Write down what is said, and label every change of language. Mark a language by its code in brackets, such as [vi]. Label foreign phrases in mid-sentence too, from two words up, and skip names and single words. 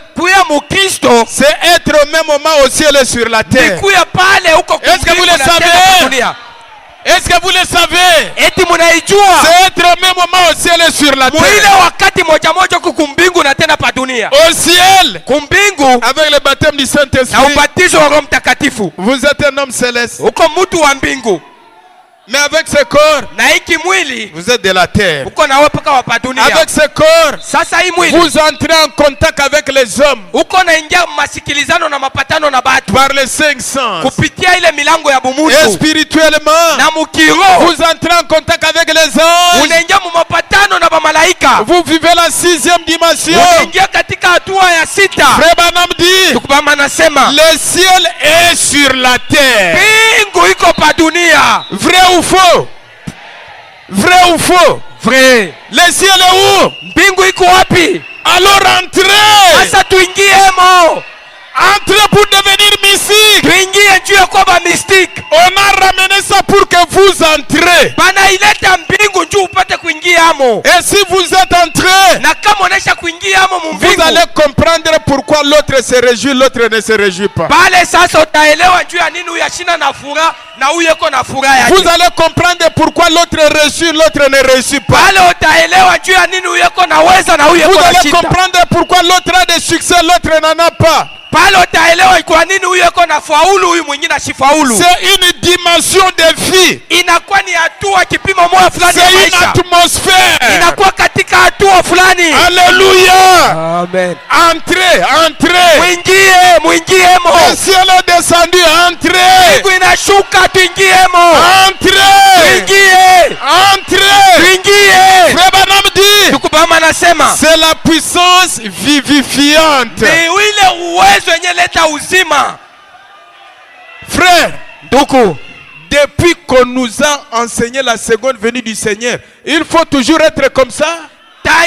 [sw] Kuya mukristo. [fr] C'est être au même moment au ciel et sur la terre. [sw] Kuya pale huko. [fr] Est-ce que vous le savez? Est-ce que vous le savez? [sw] Eti munaijua. [fr] C'est être au même moment au ciel et sur la terre. [sw] Muile wakati moja moja kukumbingu na tena pa dunia. [fr] Au ciel. [sw] Kumbingu. [fr] Avec le baptême du Saint-Esprit. [sw] Na ubatizo wa Roho Mtakatifu. [fr] Vous êtes un homme céleste. [sw] Uko mtu wa mbingu. [fr] Mais avec ce corps, vous êtes de la terre. Avec ce corps, vous entrez en contact avec les hommes par les 5 sens. Et spirituellement, vous entrez en contact avec les anges. Vous vivez la 6e dimension. Frère Branham dit, le ciel est sur la terre. Vrai ou faux? Vrai ou faux? Vrai. Le ciel est où? [sw] Mbingu iko wapi? [fr] Alors entrez. [sw] Sasa tuingiemo. [fr] Entrez pour devenir mystique. [sw] Tuingie juu ya kuwa mystique. [fr] On a ramené ça pour que vous entrez. [sw] Bana ileta mbingu juu upate kuingiamo. [fr] Et si vous êtes entré, [sw] na kama unaisha kuingiamo mbingu, [fr] vous allez comprendre pourquoi l'autre se réjouit, l'autre ne se réjouit pas. [sw] Pale sasa utaelewa juu ya nini uyashina na furaha na uyeko na furaha yake. [fr] Vous allez comprendre pourquoi l'autre réussit, l'autre ne réussit pas. [sw] Pale utaelewa juu ya nini uyeko na weza na uyeko na shida. [fr] Vous allez comprendre pourquoi l'autre a des succès, l'autre n'en a pas. [sw] Pale utaelewa kwa nini huyu yuko na faulu huyu mwingine asifaulu. [fr] C'est une dimension de vie. [sw] Inakuwa ni hatua kipimo moja fulani ya maisha. [fr] C'est une atmosphère. [sw] Inakuwa katika hatua fulani. [fr] Alléluia. Amen. Entrez, entrez. [sw] Muingiemo. [fr] Le ciel est descendu, entrez. [sw] Mbingu inashuka, tuingiemo. [fr] Entrez. [sw] Tuingie. [fr] Entrez. [sw] Tuingie. [fr] Frère Branham dit, [sw] tukubama anasema, [fr] c'est la puissance vivifiante. [sw] Ni ile uwezo yenye leta uzima. [fr] Frère, [sw] ndugu, [fr] depuis qu'on nous a enseigné la seconde venue du Seigneur, il faut toujours être comme ça.